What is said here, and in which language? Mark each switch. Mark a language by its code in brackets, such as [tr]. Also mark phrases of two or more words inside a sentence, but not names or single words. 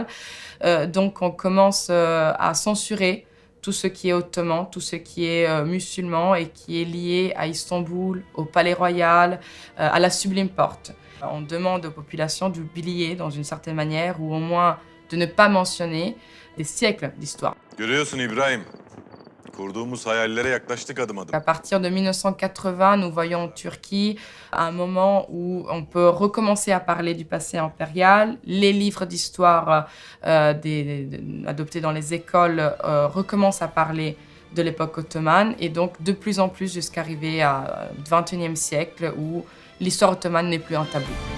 [fr] Donc on commence à censurer tout ce qui est ottoman, tout ce qui est musulman et qui est lié à Istanbul, au Palais Royal, à la Sublime Porte. On demande aux populations d'oublier dans une certaine manière, ou au moins de ne pas mentionner des siècles d'histoire. [tr] Görüyorsun İbrahim. Kurduğumuz hayallere yaklaştık adım adım. [fr] À partir de 1980, nous voyons en Turquie un moment où on peut recommencer à parler du passé impérial. Les livres d'histoire adoptés dans les écoles recommencent à parler de l'époque ottomane et donc de plus en plus jusqu'à arriver au XXIe siècle où l'histoire ottomane n'est plus un tabou.